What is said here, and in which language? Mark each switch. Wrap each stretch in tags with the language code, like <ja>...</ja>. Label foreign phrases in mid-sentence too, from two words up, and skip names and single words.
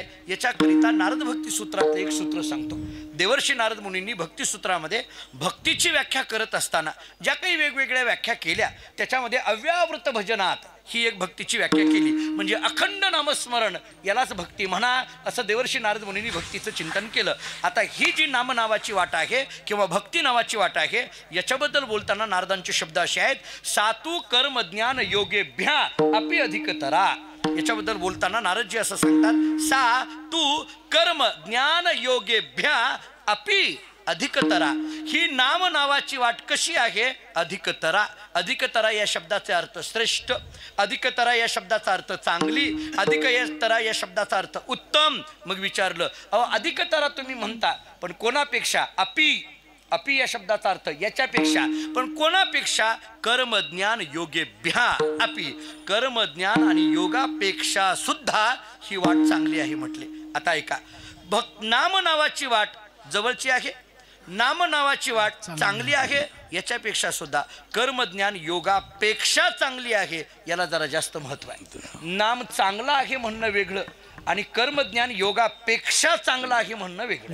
<mr>याच्याकरिता नारद भक्ती सूत्रातलं एक सूत्र सांगतो. देवर्षी नारद मुनींनी भक्तिसूत्रामध्ये भक्तीची व्याख्या करत असताना ज्या काही वेगवेगळ्या व्याख्या केल्या त्याच्यामध्ये</mr> <sa>अव्यावृत भजनात</sa> <mr>ही एक भक्तीची व्याख्या केली. म्हणजे अखंड नामस्मरण यालाच भक्ती म्हणा असं देवर्षी नारद मुनींनी भक्तीचं चिंतन केलं. आता ही जी नाम नावाची वाट आहे किंवा भक्ती नावाची वाट आहे याच्याबद्दल बोलताना नारदांचे शब्द असे आहेत,</mr> <sa>सातू कर्म ज्ञान योगेभ्या अपि अधिकतरा.</sa> <mr>याच्याबद्दल बोलताना नारदजी असं सांगतात,</mr> <sa>सा तू कर्म ज्ञान योगेभ्या अपि अधिकतरा.</sa> <mr>ही नाम नावाची वाट कशी आहे? अधिकतरा. अधिकतरा या शब्दाचे अर्थ श्रेष्ठ, अधिकतरा या शब्दाचा अर्थ चांगली, अधिकतरा या शब्दाचा अर्थ उत्तम. मग विचारलं अहो अधिकतरा तुम्ही म्हणता पण कोणापेक्षा? अपि. अपि या शब्दाचा अर्थ याच्यापेक्षा, पण कोणापेक्षा?</mr> <sa>कर्मज्ञान योगेभ्या अपि.</sa> <mr>कर्मज्ञान आणि योगापेक्षा सुद्धा ही वाट चांगली आहे म्हटले. आता ऐका, नाम नावाची वाट जवळची आहे, नाम नावाची वाट चांगली आहे, याच्यापेक्षा सुद्धा कर्मज्ञान योगापेक्षा चांगली आहे. याला जरा जास्त महत्व आहे. नाम चांगला आहे म्हणणं वेगळं आणि कर्मज्ञान योगापेक्षा चांगला आहे म्हणणं वेगळं.</mr>